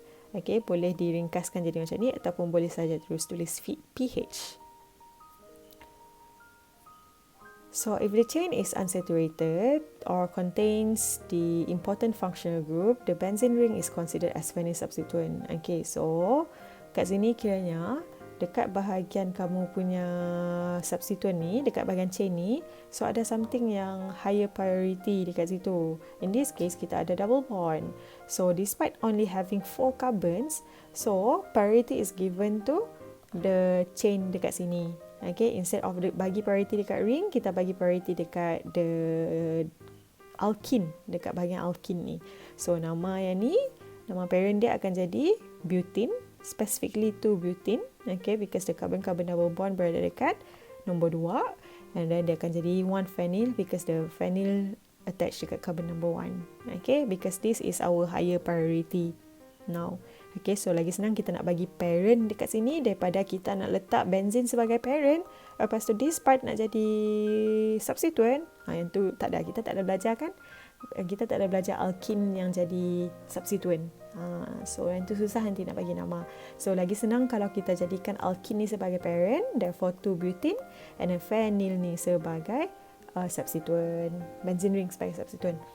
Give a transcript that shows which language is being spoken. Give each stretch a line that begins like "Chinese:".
Malay: Okay, boleh diringkaskan jadi macam ni ataupun boleh saja terus tulis pH.
English: So if the chain is unsaturated or contains the important functional group, the benzene ring is considered as phenyl substituent.
Malay: Okay, so kat sini kiranya dekat bahagian kamu punya substituent ni, dekat bahagian chain ni, so ada something yang
English: higher priority
Malay: dekat situ.
English: In this case,
Malay: kita ada
English: double bond. So despite only having 4 carbons, so priority is given to the chain
Malay: dekat sini. Okay, instead of bagi priority dekat ring, kita bagi priority dekat the alkene, dekat bahagian alkene ni. So nama yang ni, nama parent dia akan jadi butene, specifically to butene.
English: Okay, because the carbon-carbon double bond
Malay: berada dekat nombor 2,
English: and then
Malay: dia akan jadi
English: 1 phenyl because the phenyl attached dekat carbon number 1. Okay, because this is our higher priority now.
Malay: Okay, so lagi senang kita nak bagi parent dekat sini daripada kita nak letak benzene sebagai parent. Lepas tu this part nak jadi substituent. Yang tu tak ada, kita tak ada belajar kan. Kita tak ada belajar alkene yang jadi substituent. So yang tu susah nanti nak bagi nama. So lagi senang kalau kita jadikan alkene ni sebagai parent,
English: therefore 2-butene,
Malay: and then phenyl ni sebagai substituent, benzene ring sebagai substituent.